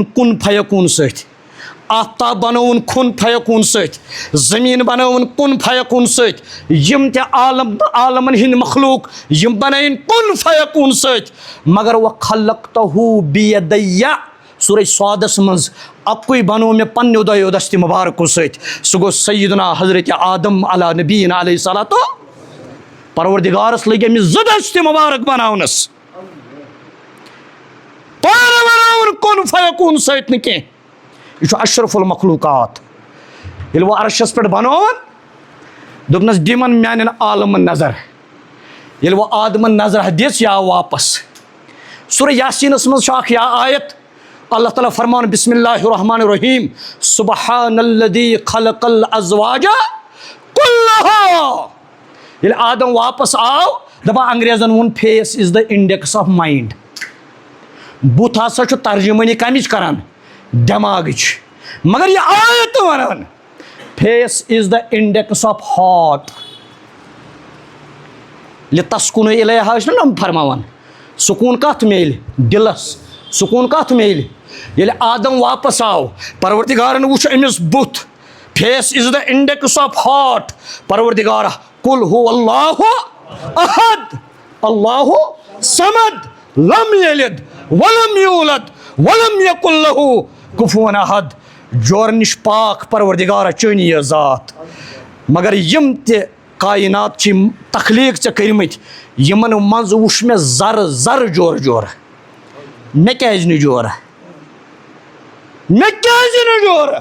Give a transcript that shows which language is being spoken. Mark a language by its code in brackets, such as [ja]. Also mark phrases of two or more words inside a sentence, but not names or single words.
[ar] کُن فیکوٗن [ks] سۭتۍ آفتاب بنووُن [ar] کُن فیکوٗن [ks] سۭتۍ زٔمیٖن بنووُن [ar] کُن فیکوٗن [ks] سۭتۍ یِم تہِ عالم تہٕ عالمن ہٕنٛدۍ مخلوٗق یِم بنٲیِن [ar] کُن فیکوٗن [ks] سۭتۍ مگر [ar] وخلقتہوٗ بیدیہ [ks] سورہ صادس منٛز اکُے بنوو مےٚ پننیو دۄیو دستہِ مُبارکو سۭتۍ سُہ گوٚو سیدنا حضرت آدم [ar] علی نبینا علیہ الصلاۃ [ks] پروردگارس لٔگۍ أمِس زٕ دستہِ مُبارک بناونس پانہٕ بناوُن [ar] کُن فیکوٗن [ks] سۭتۍ نہٕ کینٛہہ یہ [ar] اشرف المخلوقات [ks] ییٚلہِ وۄنۍ عرشس پٮ۪ٹھ بنووُن دوٚپنس دِمن میانٮ۪ن عالمن نظر ییٚلہِ وۄنۍ آدمن نظر دِژ یہِ آو واپس سورہ یاسینس منٛز چھُ اکھ یا آیت اللہ تعالیٰ فرمان [ar] بسم اللہ الرحمن الرحیم سبحان الذی خلق الازواج کلہا [ks] ییٚلہِ آدم واپس آو دپان انگریزن ووٚن [en] face is the index of mind [ks] بُتھ ہسا چھُ ترجمٲنی کمِچ کران دٮ۪ماغٕچ مگر یہِ آیت ونان [en] face is the index of heart [ar] لِتسکُنوٗ اِلیہا [ks] چھِ نا یِم فرماوان سکوٗن کتھ میلہِ دِلس سکوٗن کتھ میلہِ ییٚلہِ آدم واپس آو پروردگارن وٕچھ أمِس بُتھ [en] face is the index of heart [ks] پروردگارا [ar] قل هو اللہ احد اللہ صمد لم یلد ولم یولد ولم یکن لہ کفوا احد [ks] جورٕ نِش پاک پروردگارا چٲنی یہِ ذات مگر یِم تہِ کاینات چھِ یِم تخلیٖق ژےٚ کٔرمٕتۍ یِمن منٛز وٕچھ مےٚ زرٕ زرٕ جورٕ جورٕ مےٚ کیازِ نہٕ جورٕ مےٚ کیازِ نہٕ جورٕ